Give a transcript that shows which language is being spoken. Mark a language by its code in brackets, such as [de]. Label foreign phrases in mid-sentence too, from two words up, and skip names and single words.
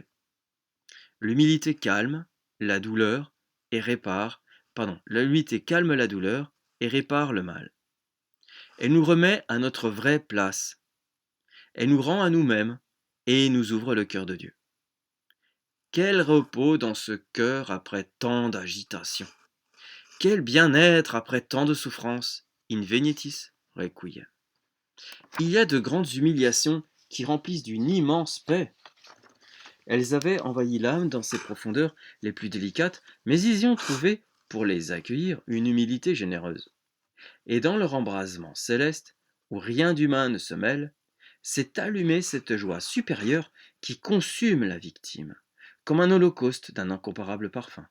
[fr] L'humilité calme la douleur et l'humilité calme la douleur et répare le mal. Elle nous remet à notre vraie place. Elle nous rend à nous-mêmes et nous ouvre le cœur de Dieu. Quel repos dans ce cœur après tant d'agitation! Quel bien-être après tant de souffrances! [la] In venitis requiem. [fr] Il y a de grandes humiliations qui remplissent d'une immense paix. Elles avaient envahi l'âme dans ses profondeurs les plus délicates, mais ils y ont trouvé, pour les accueillir, une humilité généreuse. Et dans leur embrasement céleste, où rien d'humain ne se mêle, s'est allumée cette joie supérieure qui consume la victime, comme un holocauste d'un incomparable parfum.